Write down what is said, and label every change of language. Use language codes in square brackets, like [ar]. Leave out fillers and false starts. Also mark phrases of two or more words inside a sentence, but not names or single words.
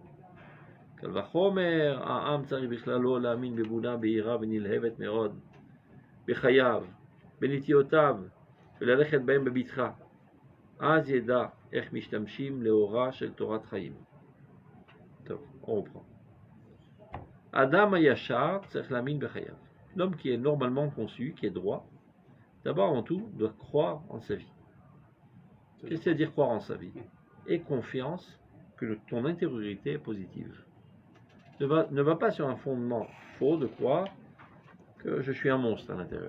[he] קל וחומר, העם צריך בכלל לא להאמין באמונה בהירה ונלהבת מאוד בחייו, בנטיותיו, וללכת בהם בבטחה. אז ידע איך משתמשים לאורה של תורת חיים. טוב, [fr] on reprend. [he] האדם הישר צריך להאמין בחייו. [fr] L'homme qui est normalement conçu, qui est droit, d'abord en tout, doit croire en sa vie. Qu'est-ce que c'est dire croire en sa vie? Et confiance que ton intériorité est positive. Ne va pas sur un fondement faux de croire que je suis un monstre à l'intérieur.